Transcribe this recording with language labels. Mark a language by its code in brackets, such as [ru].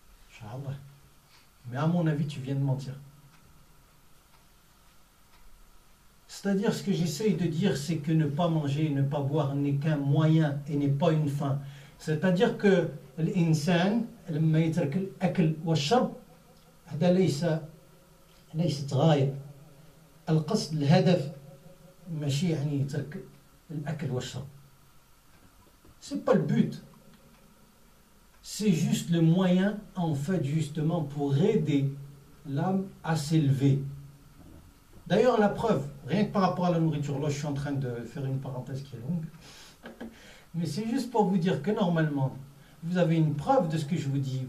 [fr] Inch'Allah. Mais à mon avis, tu viens de mentir. C'est-à-dire, ce que j'essaye de dire, c'est que ne pas manger, ne pas boire n'est qu'un moyen et n'est pas une fin. C'est-à-dire que l'insan, [ar] لما يترك الأكل والشرب هذا ليست غاية. القصد الهدف ماشي يعني يترك الأكل والشرب. [fr] C'est pas le but. C'est juste le moyen, en fait, justement, pour aider l'âme à s'élever. D'ailleurs, la preuve, rien que par rapport à la nourriture, là je suis en train de faire une parenthèse qui est longue, mais c'est juste pour vous dire que normalement, vous avez une preuve de ce que je vous dis.